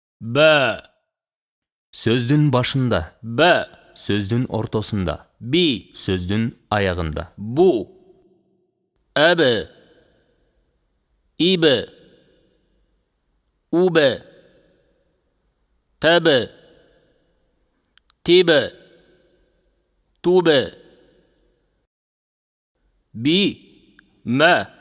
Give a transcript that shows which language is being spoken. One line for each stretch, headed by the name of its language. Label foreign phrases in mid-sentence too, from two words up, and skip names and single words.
Kyrgyz: Б. Сөздүн башында. Б. Сөздүн ортосунда. Би. Сөздүн аягында. Бу. Әбі. İbі. Убі. Тәбі. Тибі. Тубі. Би. Мә.